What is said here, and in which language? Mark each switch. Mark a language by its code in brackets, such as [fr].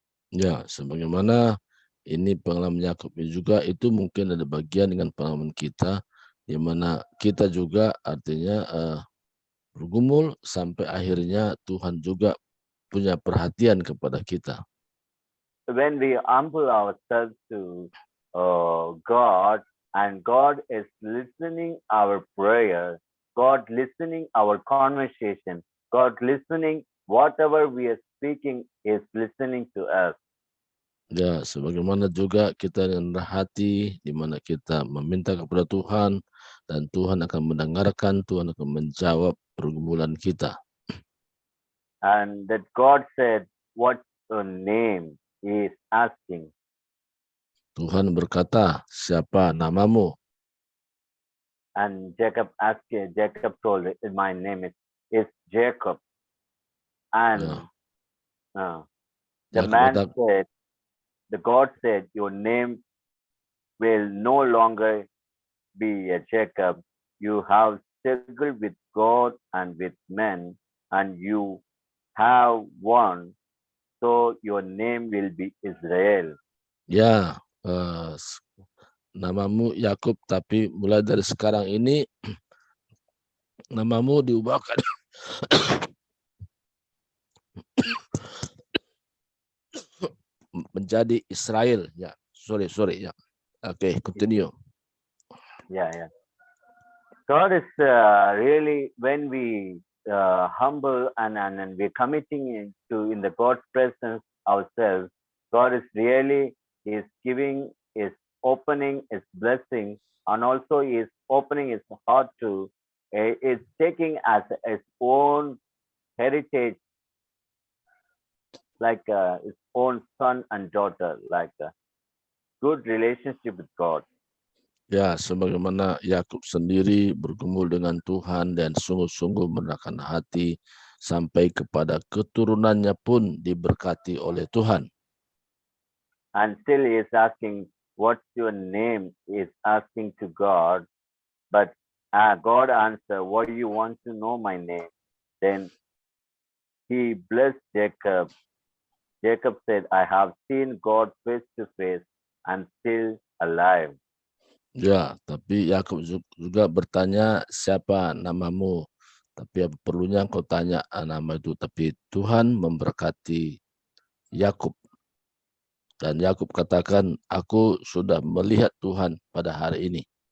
[id] Ya, sebagaimana ini pengalaman Yakub juga, itu mungkin ada bagian dengan pengalaman kita, di mana kita juga artinya bergumul sampai akhirnya Tuhan juga punya perhatian kepada kita. [en] When we humble ourselves to God, and God is listening our prayer, God listening our conversation, God listening whatever we are speaking is listening to us. [id] Ya, sebagaimana juga kita dengan hati, di mana kita meminta kepada Tuhan, dan Tuhan akan mendengarkan, Tuhan akan menjawab pergumulan kita. [en] And that God said, what's your name? He is asking. [id] Tuhan berkata, siapa namamu? [en] And Jacob told, my name is Jacob. And the man said, the God said, your name will no longer be a Jacob. You have struggled with God and with men, and you have won. So your name will be Israel. [id] Ya, namamu Yakub, tapi mulai dari sekarang ini namamu diubahkan menjadi Israel. Ya, sorry ya. Oke, continue. [en] Yeah. God is really when we humble and we're committing into in the God's presence ourselves. God is really is giving, is opening, is blessing, and also is opening his heart to is taking as its own heritage, like his own son and daughter, like a good relationship with God. [id] Ya, sebagaimana Yakub sendiri bergumul dengan Tuhan dan sungguh-sungguh merendahkan hati sampai kepada keturunannya pun diberkati oleh Tuhan. [en] And still he is asking, "What's your name?" Is asking to God, but God answer, "What do you want to know my name?" Then he blessed Jacob. Jacob said, "I have seen God face to face and still alive." [id] Ya, tapi Yakub juga bertanya, siapa namamu? Tapi apa perlunya engkau tanya nama itu. Tapi Tuhan memberkati Yakub. Dan Yakub katakan, aku sudah melihat Tuhan pada hari ini.